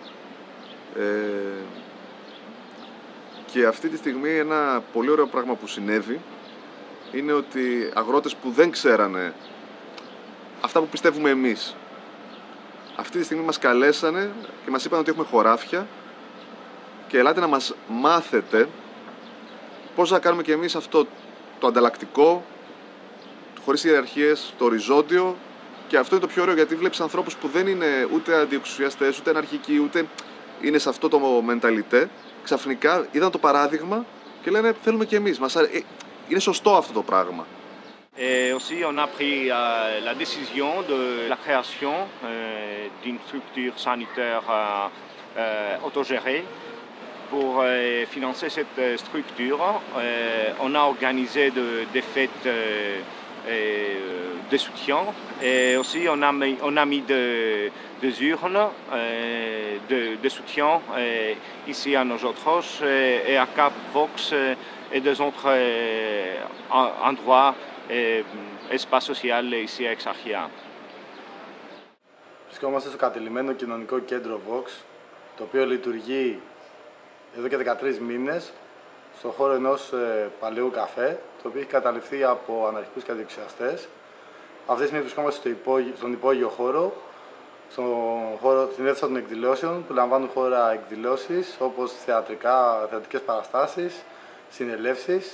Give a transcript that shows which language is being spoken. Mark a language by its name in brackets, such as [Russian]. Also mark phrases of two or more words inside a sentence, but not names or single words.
[Greek] Και αυτή τη στιγμή ένα πολύ ωραίο πράγμα που συνέβη είναι ότι αγρότες που δεν ξέρανε αυτά που πιστεύουμε εμείς, αυτή τη στιγμή μας καλέσανε και μας είπαν ότι έχουμε χωράφια και ελάτε να μας μάθετε πώς να κάνουμε και εμείς αυτό το ανταλλακτικό, χωρίς ιεραρχίες, το οριζόντιο. Και αυτό είναι το πιο ωραίο, γιατί βλέπεις ανθρώπους που δεν είναι ούτε αντιεξουσιαστές, ούτε αναρχικοί, ούτε είναι σε αυτό το μενταλιτέ. Ξαφνικά είδαν το παράδειγμα και λένε θέλουμε και εμείς. Είναι σωστό αυτό το πράγμα. [French] Et aussi, on a pris la décision de la création d'une structure sanitaire autogérée. Pour financer cette structure, on a organisé des fêtes de soutien. Et aussi, on a mis des urnes de soutien ici à Nosotros et à Cap Vox et des autres endroits, espaces sociaux ici à Exarchia. [Greek] Βρισκόμαστε στο κατηλημμένο κοινωνικό κέντρο Vox, το οποίο λειτουργεί εδώ και 13 μήνες στον χώρο ενός παλαιού καφέ, το οποίο έχει καταληφθεί από αναρχικούς κατεξιαστές. Αυτή τη στιγμή βρισκόμαστε στον υπόγειο χώρο, στην αίθουσα των εκδηλώσεων, που λαμβάνουν χώρα εκδηλώσεις όπως θεατρικές παραστάσεις, συνελεύσεις.